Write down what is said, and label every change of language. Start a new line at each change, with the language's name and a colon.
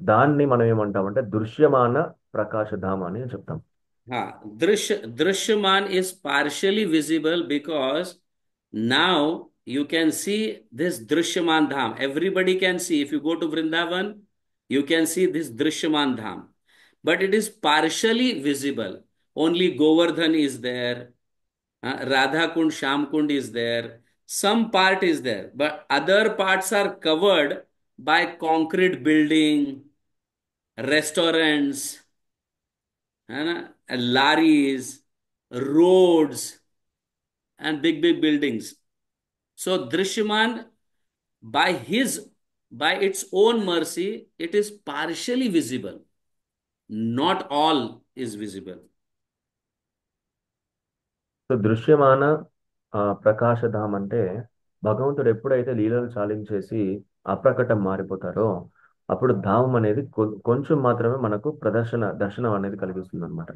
Telugu: దాన్ని మనం ఏమంటామంటే దృశ్యమాన ప్రకాశధామ అని చెప్తాం.
English: Drishyaman is partially visible because now you can see this Drishyaman Dham. Everybody can see. If you go to Vrindavan, you can see this Drishyaman Dham. But it is partially visible. Only Govardhan is there. Radha Kund, Sham Kund is there. Some part is there. But other parts are covered by concrete building, restaurants, laris, roads, and big buildings. So Drishyaman, by its own mercy, it is partially visible. Not all is visible.
Telugu: So దృశ్యమాన ప్రకాశధాం అంటే భగవంతుడు ఎప్పుడైతే లీలలు చాలించేసి అప్రకటం మారిపోతారో, అప్పుడు ధామం అనేది కొంచెం మాత్రమే మనకు దర్శనం అనేది కలిగిస్తుంది అనమాట.